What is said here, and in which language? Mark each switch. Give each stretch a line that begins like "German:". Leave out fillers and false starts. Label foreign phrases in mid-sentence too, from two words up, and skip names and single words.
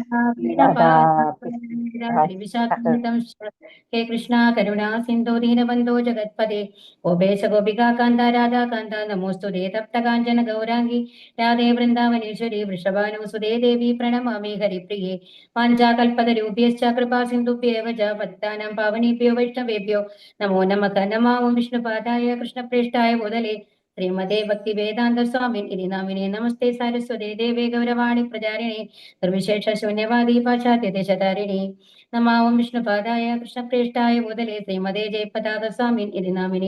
Sanskrit: ഹേ കൃഷ്ണ കരുണാ സിന്ധോ ദീനബന്ധോ ജഗത്പദേ ഗോപേശ ഗോപികാ കാന്ത രാധാ കാന്ത നമോസ്തുതേ തപ്ത കാഞ്ചന ഗൗരാംഗി രാധേ വൃന്ദാവനേശ്വരി വൃഷഭാനുസുതേ ദേവി പ്രണമാമി ഹരിപ്രിയേ വാഞ്ചാകൽപതരൂപ്യശ്ച കൃപാ സിന്ധുഭ്യേവ ച പതിതാനാം പാവനേഭ്യോ വൈഷ്ണവേഭ്യോ നമോ നമഃ. നമാമോ വിഷ്ണുപാദായ കൃഷ്ണപ്രേഷ്ഠായ മുതലേ ശ്രീമതേ ഭക്തി വേദാന്ത സ്വാമിൻ ഇതി നാമിനെ. നമസ്തേ സാരസ്വതേ ദേവേ ഗൗരവാണി പ്രചാരിണേ നിർവിശേഷ ശൂന്യവാദി പാശ്ചാത്യ ദേശധാരിണി. നമാവം വിഷ്ണുപാദായ കൃഷ്ണപ്രേഷ്ഠായ മുതലേ ശ്രീമതേ ജയപതാക സ്വാമിൻ ഇതി നാമിനെ.